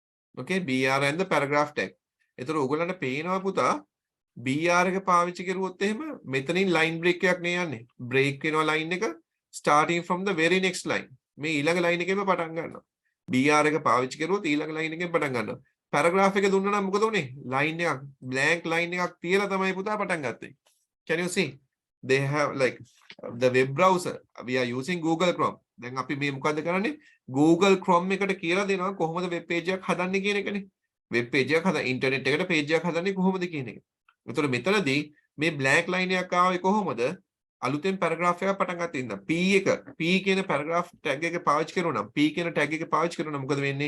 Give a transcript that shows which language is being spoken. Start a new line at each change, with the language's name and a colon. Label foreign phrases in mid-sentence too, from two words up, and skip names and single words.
English: Okay, br and the paragraph tag.
Sinhala: එතකොට ඔයගොල්ලන්ට පේනවා පුතා BR එක පාවිච්චි කරුවොත් එහෙම මෙතනින්
English: line break
Sinhala: එකක් නේ යන්නේ.
English: break වෙනවා line එක starting from the very next line.
Sinhala: මේ ඊළඟ line එකේම පටන් ගන්නවා. BR එක පාවිච්චි කරුවොත් ඊළඟ line එකෙන් පටන් ගන්නවා. paragraph එක දුන්නා නම් මොකද උනේ? line එකක්
English: blank line
Sinhala: එකක් තියලා තමයි පුතා පටන් ගත්තේ.
English: Can you see? They have like the web browser. We are using Google Chrome.
Sinhala: දැන් අපි මේ මොකද්ද කරන්නේ? Google Chrome එකට කියලා දෙනවා කොහොමද
English: web page
Sinhala: එකක් හදන්නේ කියන එකනේ.
English: web page
Sinhala: එකක් හදා internet එකට page එකක් හදන්නේ කොහොමද කියන එක. එතකොට මෙතනදී මේ
English: blank line
Sinhala: එකක් ආවේ කොහොමද? අලුතෙන් paragraph එකක් පටන් ගන්න ඉන්න. P කියන
English: paragraph tag
Sinhala: එක පාවිච්චි කරනවා නම් P කියන tag එක පාවිච්චි කරනවා නම් මොකද වෙන්නේ?